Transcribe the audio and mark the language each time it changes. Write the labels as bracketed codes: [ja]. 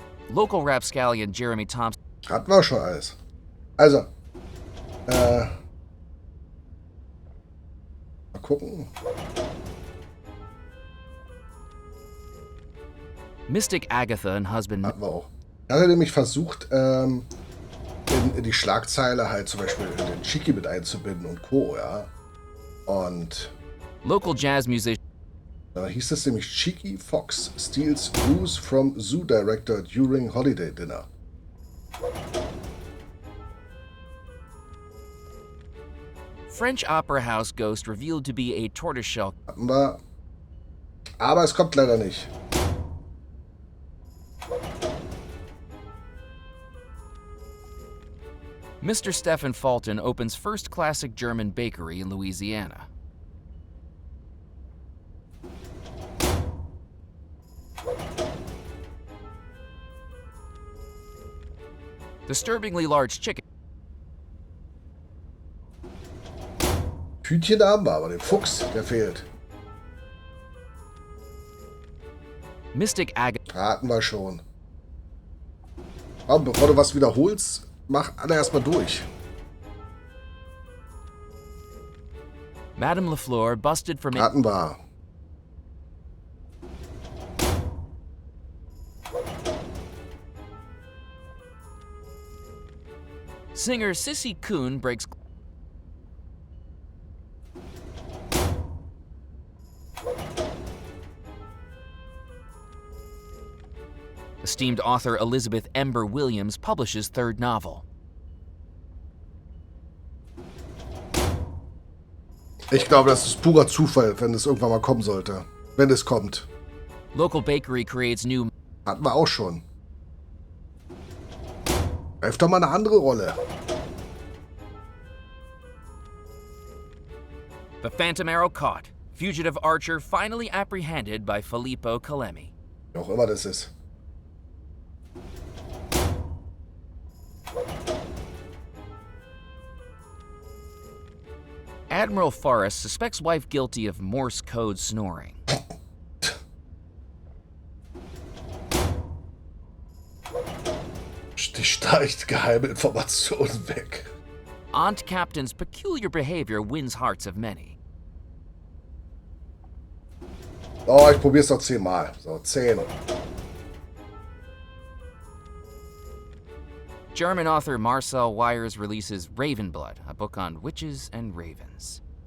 [en] Local rapscallion Jeremy Thompson. [de] Hatten wir schon alles. Also. Mal gucken. [en] Mystic Agatha and husband. [de] Hatten wir auch. Er hat nämlich versucht, in die Schlagzeile halt zum Beispiel in den Chiki mit einzubinden und Co., ja. Und [en] Local jazz musician. [de] da hieß es nämlich [en] Cheeky Fox steals booze from zoo director during holiday dinner. French opera house ghost revealed to be a tortoiseshell. [de] Hatten wir. Aber es kommt leider nicht. [en] Mr. Stephen Fulton opens first classic German bakery in Louisiana. Disturbingly large chicken. [de] Hütchen haben wir, aber den Fuchs, der fehlt. [en] Mystic Agatha. [de] Hatten wir schon. Aber bevor du was wiederholst, mach alle erstmal durch. [en] Madame LaFleur busted from [de] Hatten wir. [en] Singer Sissy Kuhn breaks. Esteemed author Elizabeth Ember Williams publishes third novel. [de] Ich glaube, das ist purer Zufall, wenn es irgendwann mal kommen sollte. Wenn es kommt. [en] Local bakery creates new. [de] Hatten wir auch schon. Greif doch mal eine andere Rolle. [en] The Phantom Arrow caught. Fugitive archer finally apprehended by Filippo Calemi. [de] Wie auch immer das ist. [en] Admiral Forrest suspects wife guilty of Morse code snoring. [de] Die streicht geheime Informationen weg. [en] Aunt Captain's peculiar behavior wins hearts of many. [de] Oh, ich probier's noch 10 Mal. So, 10. [en] German author Marcel Weyers releases Ravenblood, a book on witches and ravens.